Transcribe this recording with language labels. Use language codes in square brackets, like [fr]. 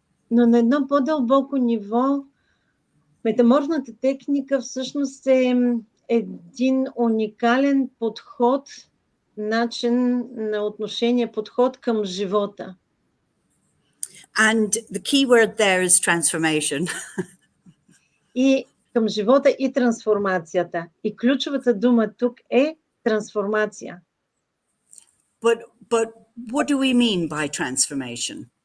[bg] Но на едно по-дълбоко ниво, метаморфната техника всъщност е един уникален подход, начин на отношение, подход към живота. [en] And the key word there is transformation. [bg] И към живота и трансформацията. И ключовата дума тук е трансформация. [en] But what do we mean by transformation?